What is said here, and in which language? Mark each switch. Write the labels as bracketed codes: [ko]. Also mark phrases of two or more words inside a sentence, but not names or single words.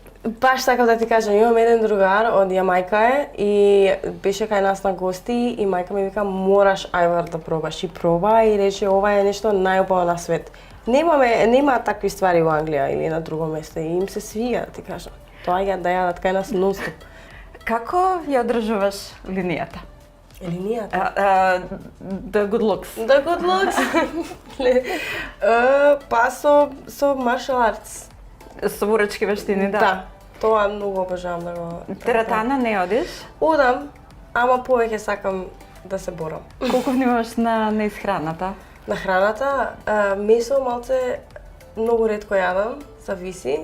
[mk] Баш така да ти кажам, имам еден другар од Јамајка и беше кај нас на гости и мајка ми вика мораш ајвар да пробаш и проба и рече ова е нешто најубаво на свет. Нема такви ствари во Англија или на друго место и им се свига, да ти кажам. Доаѓаат да јадат кај нас нон-стоп. Како ја одржуваш линијата? Линијата? [en] The good looks. The good looks? [mk] Па со [en] martial arts. [mk] Со боречки вештини, да. Да, тоа многу обожавам да го... Тератана не одиш? Одам, ама повеќе сакам да се борам. Колку внимаваш на исхраната? На храната, месо малце многу ретко јадам, зависи.